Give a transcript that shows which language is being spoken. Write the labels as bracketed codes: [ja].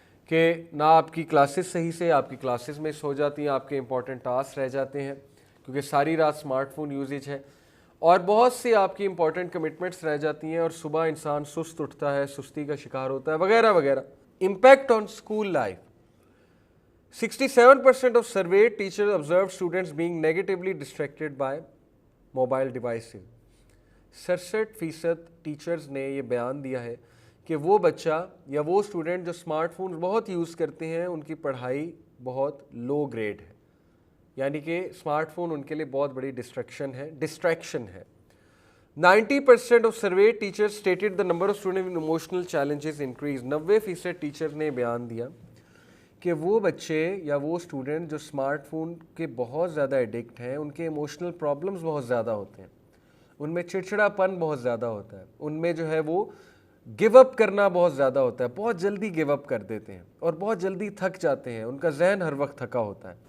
[ur] کہ نہ آپ کی کلاسز صحیح سے، آپ کی کلاسز مس ہو جاتی ہیں، آپ کے امپورٹنٹ ٹاسک رہ جاتے ہیں کیونکہ ساری رات اسمارٹ فون یوزیج ہے، اور بہت سی آپ کی امپورٹنٹ کمٹمنٹس رہ جاتی ہیں، اور صبح انسان سست اٹھتا ہے، سستی کا شکار ہوتا ہے، وغیرہ وغیرہ. [en] Impact on school life. 67% of surveyed teachers observed students being negatively distracted by mobile devices. [ur] 67% teachers نے یہ بیان دیا ہے کہ وہ بچہ یا وہ اسٹوڈنٹ جو اسمارٹ فون بہت یوز کرتے ہیں ان کی پڑھائی بہت لو گریڈ ہے، یعنی کہ اسمارٹ فون ان کے لیے بہت بڑی ڈسٹریکشن ہے. [en] 90% of surveyed teachers stated the number of students with emotional challenges increased. [ur] 90% teacher نے بیان دیا کہ وہ بچے یا وہ اسٹوڈنٹ جو اسمارٹ فون کے بہت زیادہ ایڈکٹ ہیں ان کے ایموشنل پرابلمس بہت زیادہ ہوتے ہیں، ان میں چڑچڑا پن بہت زیادہ ہوتا ہے، ان میں جو ہے وہ گیو اپ کرنا بہت زیادہ ہوتا ہے، بہت جلدی گیو اپ کر دیتے ہیں اور بہت جلدی تھک جاتے ہیں، ان کا ذہن ہر وقت تھکا ہوتا ہے.